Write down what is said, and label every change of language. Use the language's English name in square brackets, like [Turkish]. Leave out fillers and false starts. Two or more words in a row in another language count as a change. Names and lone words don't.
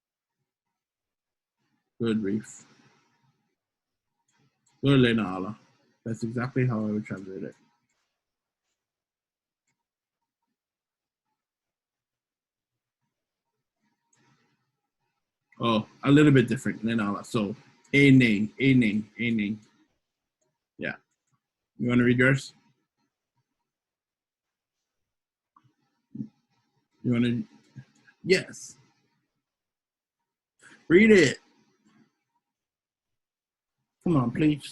[English] Good, Reef. Good, Lena Ala. That's exactly how I would translate it. Oh, a little bit different than ʻAʻA. So, a name. Yeah. You want to read yours? You want to? Yes. Read it. Come on, please.